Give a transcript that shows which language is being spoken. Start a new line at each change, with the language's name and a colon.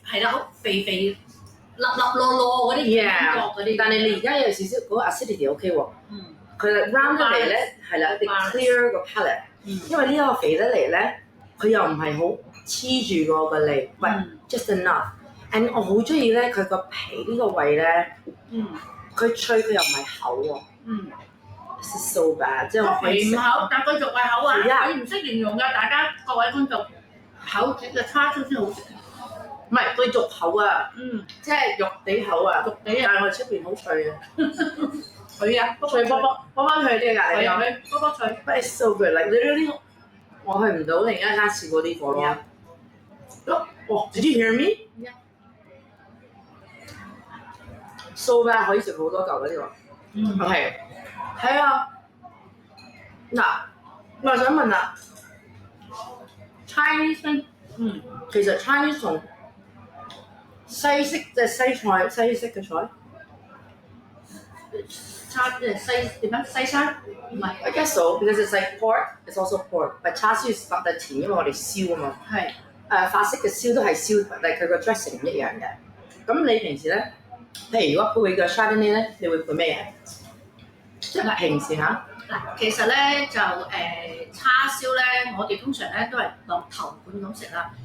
Cantonese: 係啦，好肥粒落嗰啲感覺嗰啲。但係你而家有少少嗰個 acidity OK 喎。佢 round 得嚟咧，係啦，你 clear 個 palate。因為呢一個肥得嚟咧，佢又唔係好黐住個脷，喂
English: just enough。
Cantonese: And 我好中意咧，佢個皮呢個位咧，佢脆佢又唔係厚喎。
English: This is so bad，
Cantonese: 即係我皮唔厚，但佢肉係厚啊！你唔識形容㗎，大家各位觀眾，厚切嘅叉燒先好食。唔係佢肉厚啊，即係肉地厚啊，肉地啊，但係我出邊好脆啊。脆啊，脆卜脆啲㗎，你有咩？卜脆。
English: But it's so good，like literally，
Cantonese: 我去唔到另一間試過呢個咯。
English: 哇 ！Did you hear me？ So bad
Cantonese: 可以食好多嚿嘅呢個。 OK。係啊，嗱，我又想問啦 ，Chinese 其實 Chinese 同西式即係西式嘅菜，即係西點樣？西餐唔係
English: I guess so because it's like pork, it's also pork，
Cantonese: 但叉燒係發得甜，因為我哋燒啊嘛。係。法式嘅燒都係燒，但係佢個 dressing 唔一樣嘅。咁你平時咧，譬如如果配個 Chardonnay 咧，你會配咩嘢？即係平時嚇。嗱，其實咧就叉燒咧，我哋通常咧都係當頭盤咁食啦。